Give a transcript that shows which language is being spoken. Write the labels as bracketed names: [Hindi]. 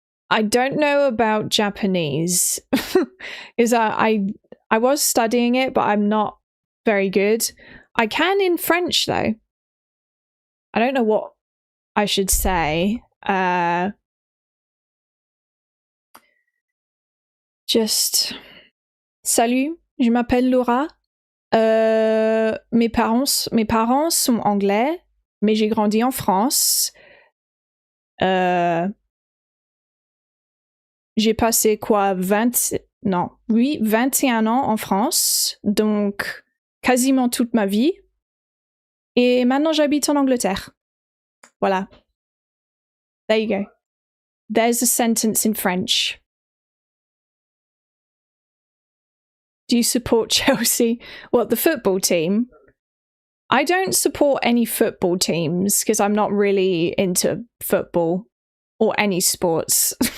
[English] I don't know about Japanese. I was studying it, but I'm not very good. I can in French, though. I don't know what I should say. [French] Just salut, je m'appelle Laura. Mes parents sont anglais, mais j'ai grandi en France. J'ai passé quoi 21 ans en France, donc quasiment toute ma vie. Et maintenant j'habite en Angleterre. [English] Voilà. There you go. There's a sentence in French. Do you support Chelsea? What, the football team? I don't support any football teams because I'm not really into football or any sports.